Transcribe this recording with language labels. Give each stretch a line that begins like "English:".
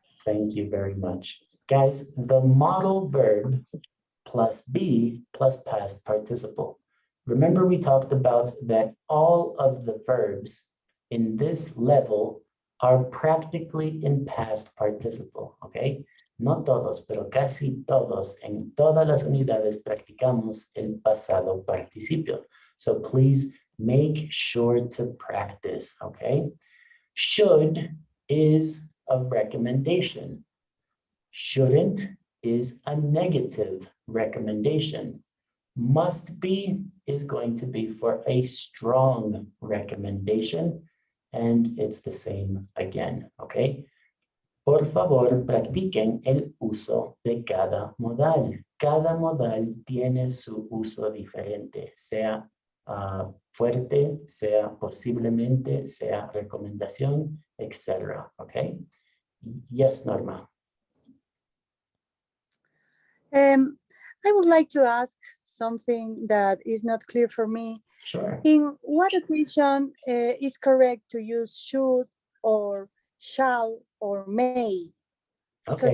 English: Thank you very much. Guys, the modal verb plus be plus past participle. Remember we talked about that all of the verbs in this level are practically in past participle, okay?
Spanish: No todos, pero casi todos, en todas las unidades practicamos el pasado participio.
English: So please make sure to practice, okay? Should is a recommendation. Shouldn't is a negative recommendation. Must be is going to be for a strong recommendation, and it's the same again, okay?
Spanish: Por favor, practiquen el uso de cada modal. Cada modal tiene su uso diferente, sea fuerte, sea posiblemente, sea recomendación, etc.
English: Okay? Yes, Norma. I would like to ask something that is not clear for me. Sure. In what occasion is correct to use should or shall or may? Because